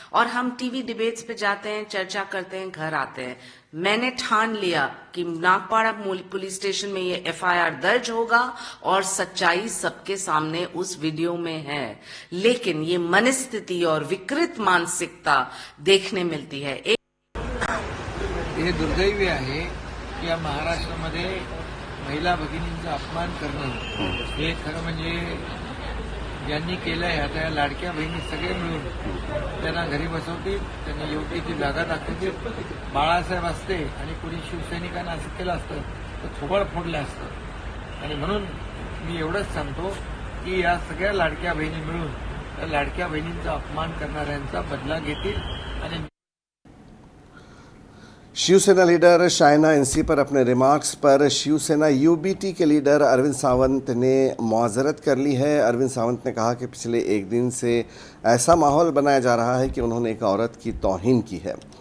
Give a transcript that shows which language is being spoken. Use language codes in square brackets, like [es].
[hi] और हम TV debates पे जाते हैं, चर्चा करते हैं, घर आते हैं। मैंने ठान लिया कि नागपाड़ा पुलिस स्टेशन में ये FIR दर्ज होगा और सच्चाई सबके सामने उस वीडियो में है। लेकिन ये मनस्थिति और विकृत मानसिकता देखने मिलती है। [mr] हे दुर्दैवी आहे की या महाराष्ट्रामध्ये महिला भगिनींचा अपमान करणं हे खरं म्हणजे ज्यांनी केलंय, आता या लाडक्या बहिणी सगळे मिळून त्यांना घरी बसवतील, त्यांना योग्य ती जागा दाखवतील। बाळासाहेब असते आणि कोणी शिवसैनिकांना असं केलं असतं तर थोबड फोडलं असतं। आणि म्हणून मी एवढंच सांगतो की या सगळ्या लाडक्या बहिणी मिळून त्या लाडक्या बहिणींचा अपमान करणाऱ्यांचा बदला घेतील। आणि [hi] शिवसेना लीडर शाइना एनसी पर अपने रिमार्क्स पर शिवसेना UBT के लीडर अरविंद सावंत ने मुआज़रत कर ली है। अरविंद सावंत ने कहा कि पिछले एक दिन से ऐसा माहौल बनाया जा रहा है कि उन्होंने एक औरत की तौहीन की है।